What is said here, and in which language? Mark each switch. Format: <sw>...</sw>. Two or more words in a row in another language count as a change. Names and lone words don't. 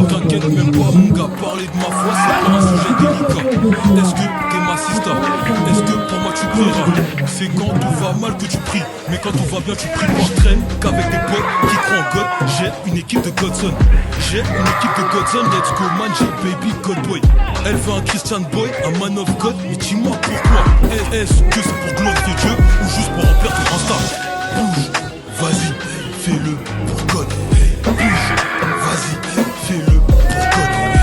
<fr>T'inquiète même pas mon gars, parler de ma foi c'est pas un sujet délicat. Est-ce que t'es ma sista? Est-ce que pour moi tu prieras? C'est quand tout va mal que tu pries, mais quand tout va bien tu pries pas. Je traîne qu'avec des potes qui croient en God. J'ai une équipe de Godson. J'ai une équipe de Godson,</fr> <en>let's go man,</en> <fr>j'ai</fr> <en>baby Godboy.</en> <fr>Elle veut un</fr> <en>Christian boy,</en> <fr>un</fr> <en>man of God,</en> <fr>mais dis-moi pourquoi. Est-ce que c'est pour glorifier Dieu ou juste pour remplir ton Insta? Bouge, vas-y, fais-le pour God. Bouge, vas-y, fais-le pour God.</fr>